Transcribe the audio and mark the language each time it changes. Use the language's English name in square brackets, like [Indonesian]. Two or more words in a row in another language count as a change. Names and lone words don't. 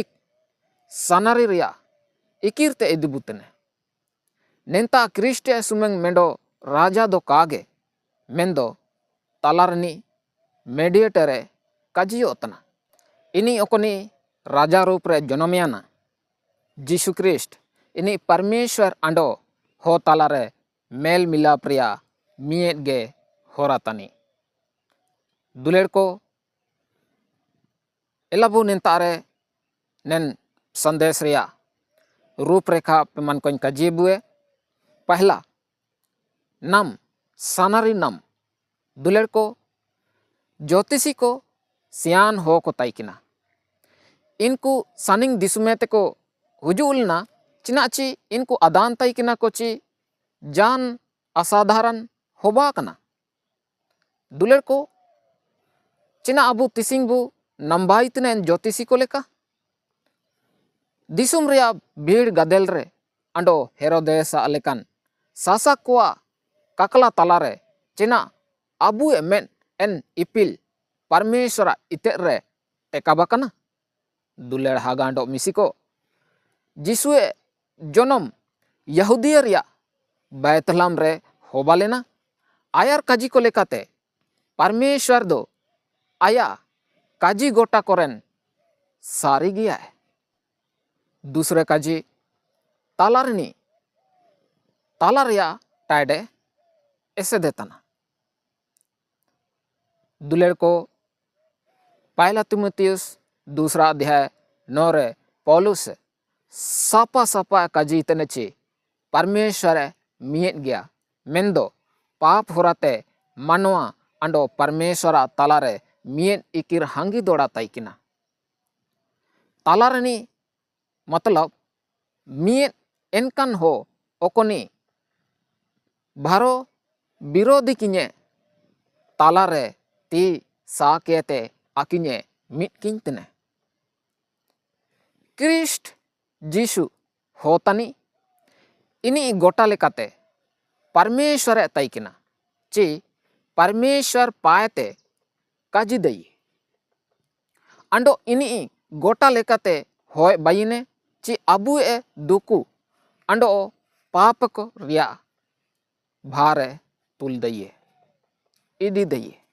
[Mundari] सनारी रिया इकिरते इदिबुतने नेंता क्रिस्टे सुमेंग मेंडो राजा दो कागे मेंदो तालारनी मेडिएटरे काजियोतना इनी ओकनी राजा रूप रे जनमियाना जीसु क्रिस्ट इनी परमेश्वर अंडो हो तालारे मेल मिलाप रिया मियेट गे होरातनी दुलेड़ को एलाबु नेंतारे नेन संदेश रिया रूपरेखा पे मन को काजीबुए पहला नम सनारी नम दुलेड़ को ज्योतिषी को सियान हो को ताइकिना इनको सनिंग दिसुमेते को हुजुलना चिनाची इनको अदान ताइकिना को ची जान असाधारण होबा कना दुलेर को चेना अबु तिसिंग बु नंबाई तिने ज्योतिषी को लेका दिसुम रिया भीड़ गदेल रे अंडो हेरोदेस लेकान सासा कोआ काकला तलारे चेना अबु मेन एन इपिल परमेश्वर इते रे टेकाबाकना दुलेर हागांडो मिसिको जिसुए जनम यहूदिया रिया बैतलहम रे होबा लेना आयार काजी को लेकाते परमेश्वर दो आया काजी गोटा कोरेन सारी गया है। दूसरे काजी तालारनी तालारिया टाइडे ऐसे देताना दुलेर को पहला तिमुथियुस दूसरा अध्याय 9 रे पौलुस सापा सापा काजी तनेची परमेश्वर मियत गया मेंदो पाप होराते मानवा अंडो परमेश्वर तालारे मियत इकिर हांगी दोड़ा ताइकिना तालारनी मतलब मियत एनकन हो ओकोनी भारो विरोधी किने तालारे ती साकेते आकिने मित किंतने क्रिस्ट जीशु होतानी इनी गोटा लेकाते परमेश्वर ताइकिना ची परमेश्वर पायते काजी दई अंडो इनी गोटा लेकाते होय बाइने ची अबु ए दुकु अंडो पाप को रिया भारे तुल दइए इदी दइए।